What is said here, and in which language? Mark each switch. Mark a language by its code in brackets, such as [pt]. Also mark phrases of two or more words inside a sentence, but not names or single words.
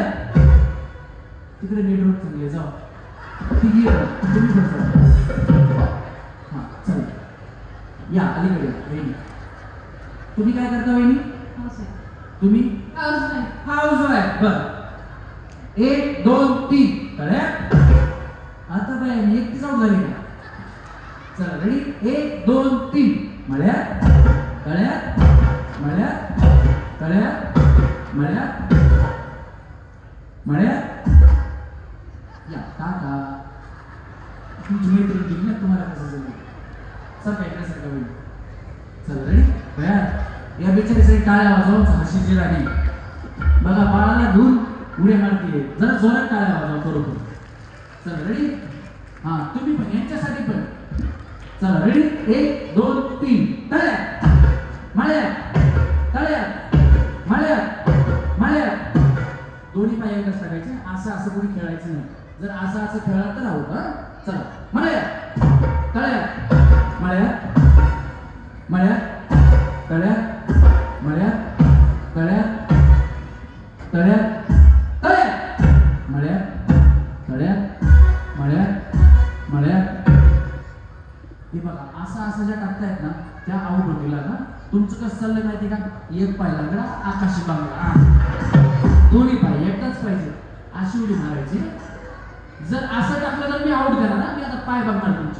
[mr] तिकडे नेटवर्क चांगले, जाऊ तिघी तुम्ही पण चला. हा चला या अलीकडे वहिनी. तुम्ही काय करता वहिनी? तुम्ही [en] house wife. [mr] बर 1 2 3 तळ्या. आता काय एकटीच आउट झाली का? चला रेडी, 1 2 3 मळ्या तळ्या मळ्या तळ्या मळ्या मळ्या. या टाटा. तुमची मैत्रीण दिली ना, तुम्हाला कसं जमलं? सर ऐकण्यासारखं होईल. चला रेडी तयार. या बिचारीसाठी टाळ्या वाजवून हसीची राणी बघा, बाळाला धुवून उड्या मारते, जरा जोरात टाळ्या वाजवा बरोबर. चला रेडी, हा तुम्ही पण यांच्यासाठी पण. चला रेडी, 1 2 3 तळ्या मळ्या तळ्या मळ्या मळ्या. दोन्ही पाय एकच टाकायचे, असं असं कोणी खेळायचं नाही. जर असं असं खेळला तर आहोत. हा चला मळ्या तळ्या मळ्या मळ्या तळ्या मळ्या तळ्या तळ्या तळ्या मळ्या तळ्या मळ्या मळ्या. हे बघा असं असं ज्या टाकतायत ना त्या आउट होतील ना. तुमचं कसं चाललंय माहिती का? एक पाय लागला आकाशी बांगडा, दोन्ही पाय एकटाच पाहिजे, अशी उडी मारायची. जर असं टाकलं तर मी आउट करा ना, मी आता पाय बघणार तुमचे.